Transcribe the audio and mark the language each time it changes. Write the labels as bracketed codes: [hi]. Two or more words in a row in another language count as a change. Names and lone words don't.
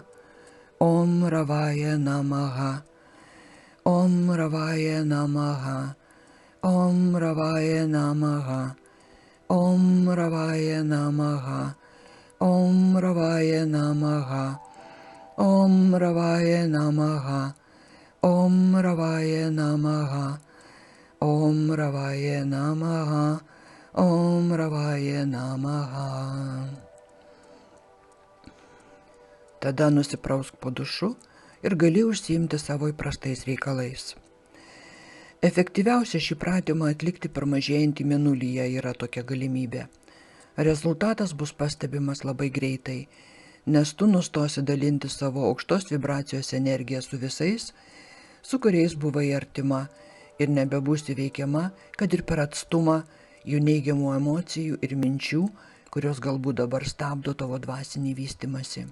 [sa] Om Ravaya Namaha, Om Ravaya Namaha, Om Ravaya Namaha, Om Ravaya Namaha, Om Ravaya Namaha, Om Ravaya Namaha, Om Ravaya Namaha, Om Ravaya Namaha, Om Ravaya Namaha. [lt] Tada nusiprausk po dušu ir gali užsiimti savo įprastais reikalais. Efektyviausia šį pratimą atlikti per mažėjantį mėnulyje yra tokia galimybė. Rezultatas bus pastebimas labai greitai, nes tu nustosi dalinti savo aukštos vibracijos energiją su visais, su kuriais buvai artima ir nebebūsi veikiama, kad ir per atstumą, jų neigiamų emocijų ir minčių, kurios galbūt dabar stabdo tavo dvasinį vystymąsi.